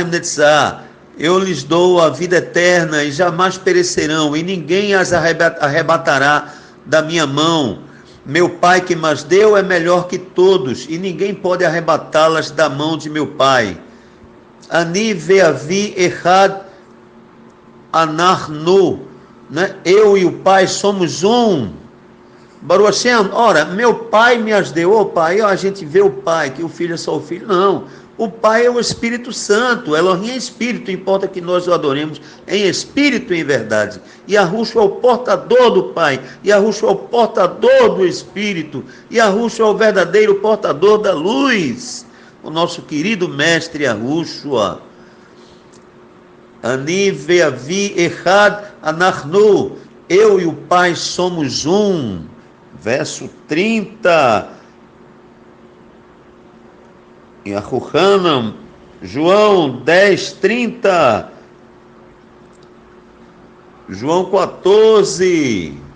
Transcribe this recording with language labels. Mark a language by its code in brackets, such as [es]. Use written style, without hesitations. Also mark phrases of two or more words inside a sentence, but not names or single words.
[pt] Netzah, eu lhes dou a vida eterna e jamais perecerão, e ninguém as arrebatará da minha mão. Meu Pai que mas deu é melhor que todos, e ninguém pode arrebatá-las da mão de meu Pai. [he] אני ואבי אחד אנחנו, [pt] né? Eu e o Pai somos um. [he] ברוך השם, [pt] ora, meu Pai me as deu. Ô Pai, a gente vê o Pai, que o Filho é só o Filho. Não, o Pai é o Espírito Santo, Elohim é Espírito, importa que nós o adoremos em Espírito e em verdade. E Yahushua é o portador do Pai, Yahushua é o portador do Espírito, Yahushua é o verdadeiro portador da luz, o nosso querido Mestre Yahushua. [he] אני ואבי אחד אנחנו, [pt] eu e o Pai somos um. Verso 30. Yahuchanan, João 10, 30. João 14.